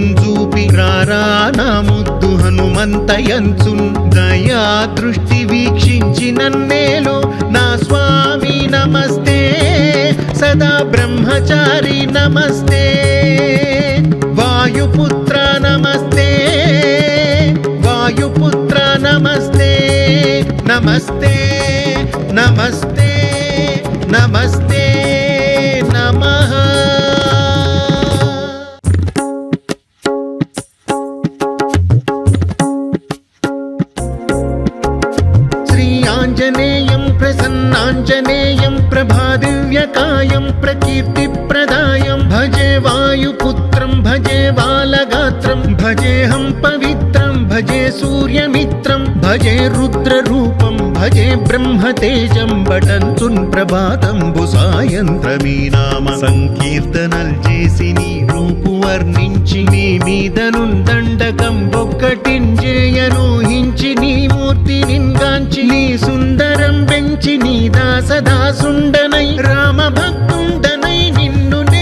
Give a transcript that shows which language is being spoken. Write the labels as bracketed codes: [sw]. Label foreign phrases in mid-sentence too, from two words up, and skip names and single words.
[te] చూపి రారానా ముద్దు హనుమంతయంచున్ దయా దృష్టి వీక్షించి నన్నేలు నా స్వామి నమస్తే సదా బ్రహ్మచారి నమస్తే వాయుపుత్ర నమస్తే వాయుపుత్ర నమస్తే నమస్తే నమస్తే నమస్తే నమః [sa] శ్రీయాञ्जनेयं प्रसन्नाञ्जनेयं प्रभादिव्यकायं प्रकीर्तिप्रदायं भजे वायुपुत्रं भजे बालगात्रं भजेऽहं पवित्रं भजे सूर्यमित्रं भजे रुद्ररूपं [te] భజే బ్రహ్మతేజం బటంచున్ ప్రభాతంబు సాయంత్రమీ నామ సంకీర్తనల్ చేసి నీ రూపు వర్ణించి నీ మీదను దండకం ఒక్కటించేయనూహించి నీ మూర్తి నింగాంచి నీ సుందరం పెంచి నీ దాసదాసుండనై రామ భక్తుండనై నిన్ను నే